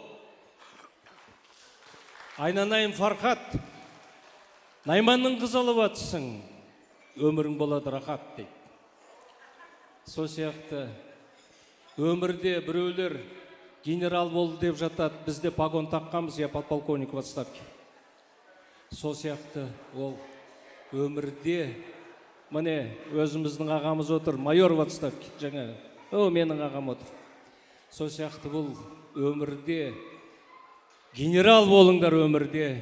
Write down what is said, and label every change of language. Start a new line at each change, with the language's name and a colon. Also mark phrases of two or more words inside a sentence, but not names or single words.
Kazakh: Айнанайын Фархат, Найманның қыз алып атсың, өмірің болады рахат дейді. Сол сияқты өмірде біреулер генерал болды деп жатады, бізде погон таққанбыз,
Russian: я подполковник в отставке.
Kazakh: Сол сияқты ол өмірде, міне өзіміздің ағамыз отыр,
Russian: майор в отставке,
Kazakh: жаңа, менің ағам отыр. Сол сияқты бұл өмірде генерал болыңдар, өмірде.